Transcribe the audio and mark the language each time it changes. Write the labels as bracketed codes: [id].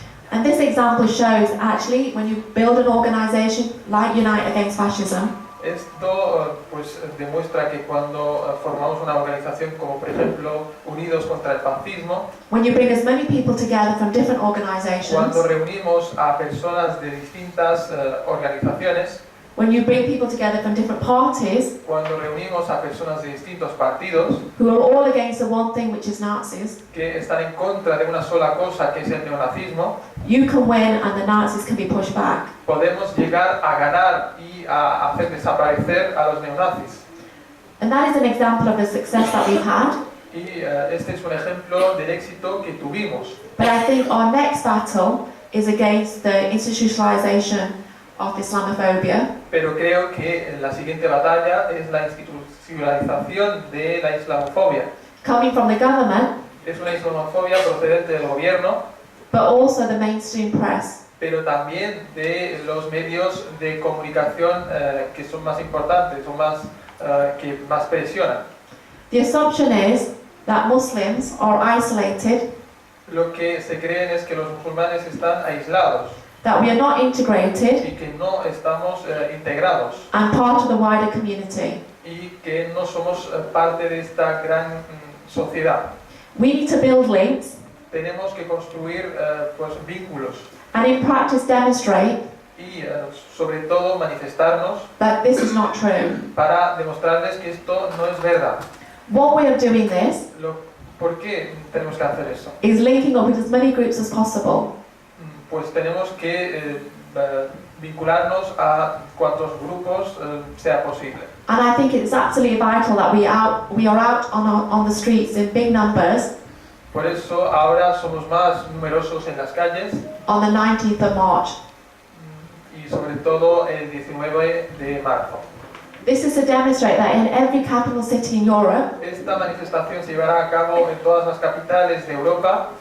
[en] And this example shows actually when you build an organization like Unite Against Fascism, [es] Esto pues demuestra que cuando formamos una organización como por ejemplo Unidos contra el Fascismo, [en] when you bring as many people together from different organizations, [es] cuando reunimos a personas de distintas organizaciones, [en] when you bring people together from different parties [es] cuando reunimos a personas de distintos partidos [en] who are all against the one thing, which is Nazis, [es] que están en contra de una sola cosa, que es el neonazismo, [en] you can win and the Nazis can be pushed back. [es] podemos llegar a ganar y a hacer desaparecer a los neonazis. [en] And that is an example of the success that we've had. [es] Y este es un ejemplo del éxito que tuvimos. [en] But I think our next battle is against the institutionalization of Islamophobia. [es] Pero creo que la siguiente batalla es la institucionalización de la islamofobia. [en] Coming from the government, [es] Es una islamofobia procedente del gobierno, [en] but also the mainstream press. [es] pero también de los medios de comunicación que son más importantes, que más presionan. [en] The assumption is that Muslims are isolated, [es] Lo que se creen es que los musulmanes están aislados [en] that we are not integrated [es] y que no estamos integrados [en] and part of the wider community. [es] y que no somos parte de esta gran sociedad. [en] We need to build links [es] Tenemos que construir pues, vínculos [en] and in practice demonstrate [es] y sobre todo manifestarnos [en] that this is not true. [es] para demostrarles que esto no es verdad. [en] One way of doing this [es] ¿Por qué tenemos que hacer eso? [en] is linking up with as many groups as possible. [es] Pues tenemos que vincularnos a cuantos grupos sea posible. [en] And I think it's absolutely vital that we are out on the streets in big numbers [es] Por eso ahora somos más numerosos en las calles [en] on the 19th of March. [es] y sobre todo el 19 de marzo. [en] This is to demonstrate that in every capital city in Europe, [es] Esta manifestación se llevará a cabo en todas las capitales de Europa